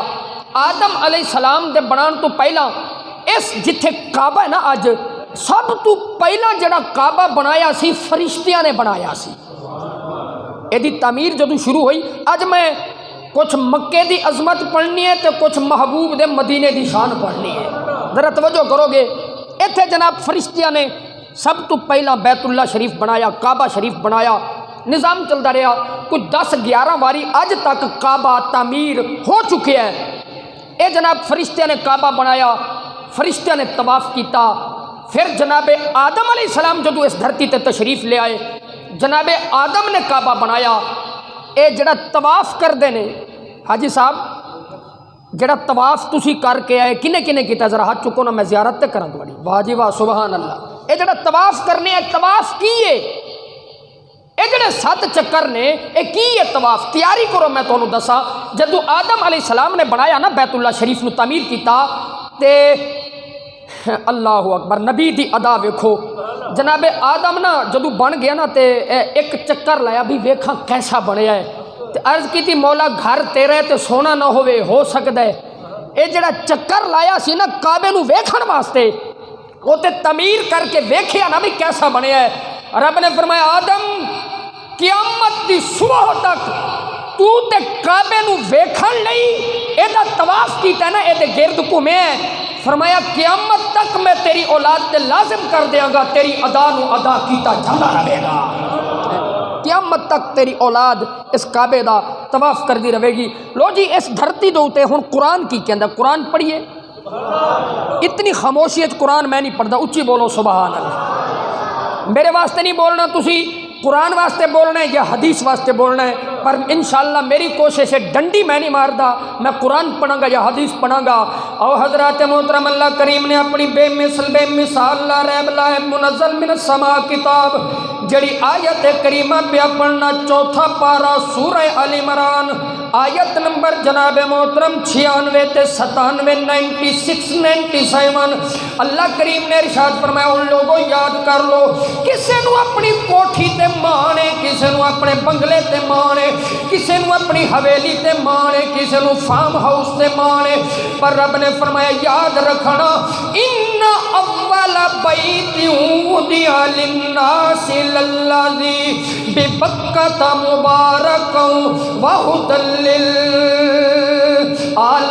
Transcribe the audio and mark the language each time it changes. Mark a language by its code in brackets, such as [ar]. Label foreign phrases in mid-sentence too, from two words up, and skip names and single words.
[pa] آدم علیہ السلام دے بنان تو پہلا اس جتھے کعبہ ہے نا اج، سب تو پہلا جڑا کعبہ بنایا سی فرشتیاں نے بنایا سی۔ اے دی تعمیر جدو شروع ہوئی، اج میں کچھ مکے دی عظمت پڑھنی ہے تے کچھ محبوب دے مدینے دی شان پڑھنی ہے، ذرا توجہ کرو گے۔ ایتھے جناب فرشتیاں نے سب تو پہلا بیت اللہ شریف بنایا، کعبہ شریف بنایا، نظام چلتا رہا، کچھ 10-11 واری اج تک کعبہ تعمیر ہو چکے ہیں۔ اے جناب فرشتیاں نے کعبہ بنایا، فرشتیاں نے طواف کیتا، پھر جناب آدم علیہ السلام جدو اس دھرتی تے تشریف لے آئے، جناب آدم نے کعبہ بنایا۔ اے جڑا طواف کر دے نے حاجی صاحب، جڑا طواف تسی کر کے آئے کنے کنے کیتا؟ ذرا ہاتھ چکو نا، میں زیارت تے کراں تواڈی، واہ جی واہ سبحان اللہ۔ اے جڑا طواف کرنے ہے، طواف کی ہے؟ اے جڑے 7 چکر نے، اے کی ہے طواف؟ تیاری کرو، میں تانوں دساں۔ جدو آدم علیہ السلام نے بنایا نا بیت اللہ شریف نو تعمیر کیتا تے اللہ اکبر، نبی دی ادا ویکھو۔ جناب آدم نا جدو بن گیا نا تے ایک چکر لایا بھی ویکھاں کیسا بنیا ہے، تے عرض کیتی مولا گھر تیرے تے سونا نہ ہوئے، ہو سکدا ہے اے جڑا چکر لایا سی نا کعبے نو ویکھن واسطے، وہ تے تعمیر کر کے ویکھیا نا بھی کیسا بنیا ہے۔ رب نے فرمایا آدم قیامت دی صبح تک تو تے کعبے نو ویکھن لئی اے دا طواف کیتا ہے نا، اے دے گرد گھومے ہے۔ فرمایا قیامت تک میں تیری اولاد تے لازم کر دیاں گا، تیری ادا نو ادا کیتا جانا رہے گا، قیامت تک تیری اولاد اس کعبے دا طواف کر دی رہے گی۔ لو جی اس دھرتی دے اوتے ہن قرآن کی کہندا؟ قرآن پڑھیے، اتنی خاموشی وچ قرآن میں نہیں پڑھدا، اچھی بولو سبحان اللہ۔ میرے واسطے نہیں بولنا، تسی قرآن واسطے بولنا ہے یا حدیث واسطے بولنا ہے، پر انشاءاللہ میری کوشش ہے ڈنڈی میں نہیں ماردا، میں قرآن پڑھاں گا یا حدیث پڑھاں گا۔ او حضرات محترم اللہ کریم نے اپنی بے مثال [ar] لا ریب لا منزل من السماء [pa] کتاب جڑی آیت کریمہ پہ پڑھنا، چوتھا پارہ سورہ آل عمران آیت نمبر جناب محترم 96 تے 97 96 97 اللہ کریم نے ارشاد فرمایا ان لوگوں یاد کر لو، کسے نو اپنی کوٹھی تے مانے، کسے نو اپنے بنگلے تے مانے، کسے نو اپنی حویلی تے مانے، کسے نو فارم ہاؤس تے مانے، پر رب نے فرمایا یاد رکھنا [ar] ان اول بیت وضع للناس للذی ببکۃ مبارکا وہدی للعالمین۔